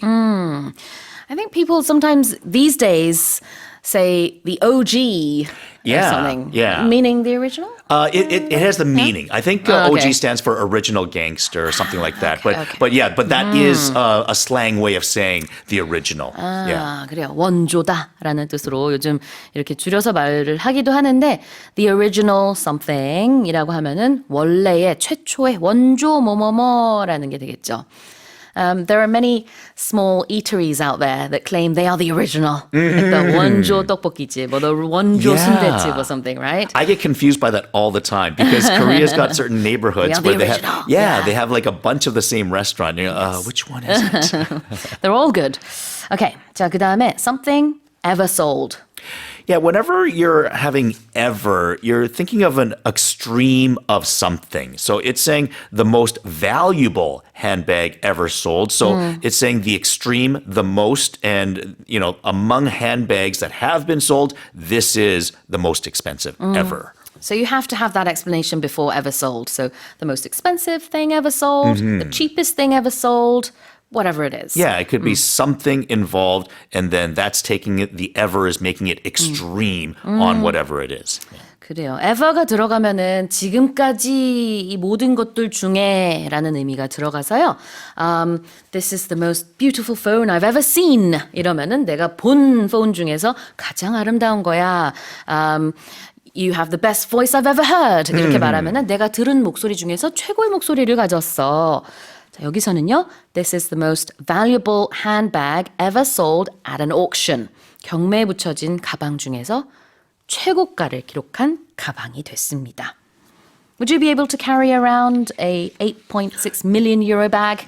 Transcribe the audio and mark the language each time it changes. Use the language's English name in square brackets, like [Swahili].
[English] I think people sometimes these days say the OG or something. Yeah. Meaning the original? It has the meaning. I think OG stands for original gangster or something like that. But that is a slang way of saying the original. [Korean] 그래요. 원조다라는 뜻으로 요즘 이렇게 줄여서 말을 하기도 하는데 [English] the original something [Korean] 이라고 하면은 원래의 최초의 원조 뭐뭐뭐라는 게 되겠죠. [English] There are many small eateries out there that claim they are the original. Like the [Korean] 원조 떡볶이집 [English] or the [Korean] 원조 순대집 [English] or something, right? I get confused by that all the time because Korea's got certain neighborhoods We are the they original. have, they have like a bunch of the same restaurant. You're which one is it? They're all good. Okay, [Korean] 자, 그 다음에 [English] something ever sold. Yeah, whenever you're having ever, you're thinking of an extreme of something. So it's saying the most valuable handbag ever sold. So it's saying the extreme, the most, and, among handbags that have been sold, this is the most expensive ever. So you have to have that explanation before ever sold. So the most expensive thing ever sold, the cheapest thing ever sold, whatever it is. Yeah, it could be something involved, and then that's taking it, the ever is making it extreme on whatever it is. [Korean] 그래요. ever가 들어가면은 지금까지 이 모든 것들 중에라는 의미가 들어가서요. [English] This is the most beautiful phone I've ever seen. [Korean] 이러면은 내가 본 폰 중에서 가장 아름다운 거야. [English] You have the best voice I've ever heard. [Korean] 이렇게 말하면은 내가 들은 목소리 중에서 최고의 목소리를 가졌어. 자, 여기서는요. [English] This is the most valuable handbag ever sold at an auction. [Korean] 경매에 붙여진 가방 중에서 최고가를 기록한 가방이 됐습니다. [English] Would you be able to carry around a 8.6 million euro bag?